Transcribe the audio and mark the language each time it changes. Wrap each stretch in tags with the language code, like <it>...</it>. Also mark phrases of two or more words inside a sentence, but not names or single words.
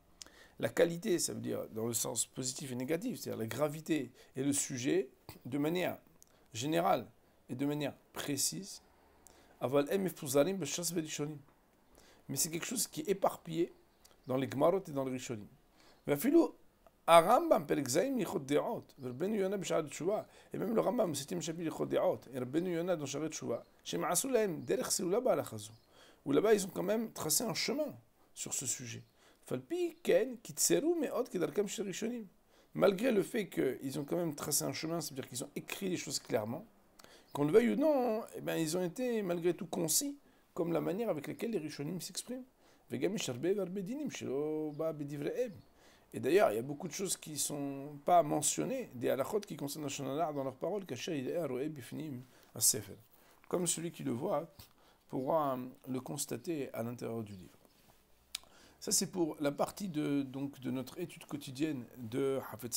<fr>La qualité, ça veut dire dans le sens positif et négatif, c'est-à-dire la gravité et le sujet, de manière générale et de manière précise. Mais c'est quelque chose qui est éparpillé dans les Gmarot et dans les Rishonim.</fr> <he>הרמב"ם, פרק ז' הלכות דעות, ורבנו יונה בשער תשובה,</he> <fr>et même le Rambam, 7e chapitre הלכות דעות, et</fr> <he>רבנו יונה</he> <fr>dans שערי תשובה,</fr> <he>שהם עשו להם דרך סלולה בהלכה זו.</he> <fr>où là-bas ils ont quand même tracé un chemin sur ce sujet.</fr> <he>על פי כן קיצרו מאוד כדרכם של ראשונים.</he> <fr>Malgré le fait qu'ils ont quand même tracé un chemin, c'est-à-dire qu'ils ont écrit les choses clairement, qu'on le veuille ou non, eh ben, ils ont été malgré tout concis, comme la manière avec laquelle les rishonim s'expriment.</fr> <he>וגם יש הרבה והרבה דינים שלא באו בדבריהם.</he> <fr>Et d'ailleurs, il y a beaucoup de choses qui ne sont pas mentionnées, des halachot qui concernent la Shonara dans leurs paroles, comme celui qui le voit pourra le constater à l'intérieur du livre. Ça, c'est pour la partie de notre étude quotidienne de Hafetz Haïm.</fr>